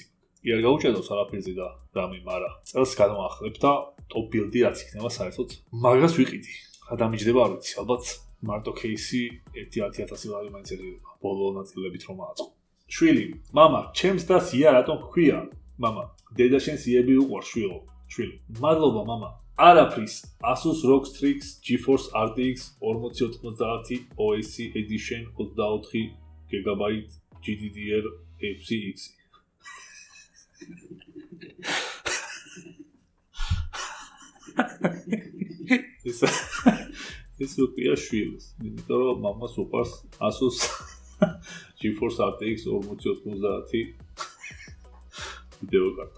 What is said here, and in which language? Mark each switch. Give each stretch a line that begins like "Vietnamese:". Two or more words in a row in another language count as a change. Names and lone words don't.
Georgian: კი არ გაუჭედავს არაფერზე და რამე, მაგრამ წელს გადავახლებ და
English: top build-
Georgian: ი რაც იქნება საერთოდ მაგას ვიყიდი. რა დამიჯდება არ ვიცი, ალბათ მარტო кейსი 1-10,000 ლარი მაინც ერგება. ბოლო ნაწილებით რომ აწყო. შვილი, მამა, ჩემს დას ია რატომ გქვია? მამა, დედა შენს იები უყვარ შვილო. შვილი. მადლობა მამა. არაფრის Asus ROG Strix GeForce RTX 4090 OS Edition 24 GB GDDR6X. ეს უკია შვილს, იმიტომ რომ მამას უყვარს Asus GeForce RTX 4090 ვიდეო კარტა.